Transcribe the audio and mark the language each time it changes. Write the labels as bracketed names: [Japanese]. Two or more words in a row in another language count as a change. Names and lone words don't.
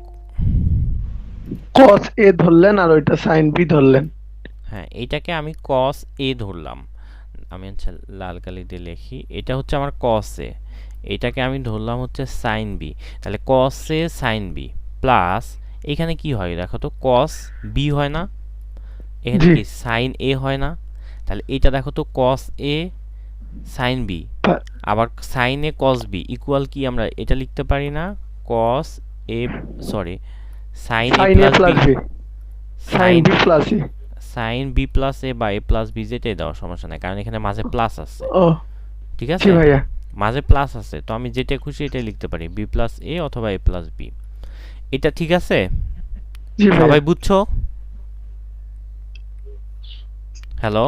[Bangla] cos a ধরলেন আর ওইটা sin b ধরলেন। হ্যাঁ এইটাকে আমি cos a ধরলাম, আমি আচ্ছা লাল কালি দিয়ে লিখি, এটা হচ্ছে আমার cos a, এটাকে আমি ধরলাম হচ্ছে sin b, তাহলে cos a sin b প্লাস এখানে কি হয় দেখো তো, cos b হয় না, এখানে জি। কি sin a হয় না, তাহলে এটা দেখো তো cos a sin b, পা- আবার sin a cos b ইকুয়াল কি আমরা এটা লিখতে পারি না, cos a সরি sin a sin a প্লাস plus b, b, sin b plus a। sin b প্লাস a বা a প্লাস b যেটাই দেওয়ার সমস্যা নাই, কারণ এখানে মাঝে প্লাস আছে, ও ঠিক জি আছে, ভাইয়া। মাঝে প্লাস আছে, তো আমি যেটা খুশি এটাই লিখতে পারি, b প্লাস a অথবা a প্লাস b। এটা ঠিক আছে, জি সবাই ভাইয়া। বুঝছো? হ্যালো,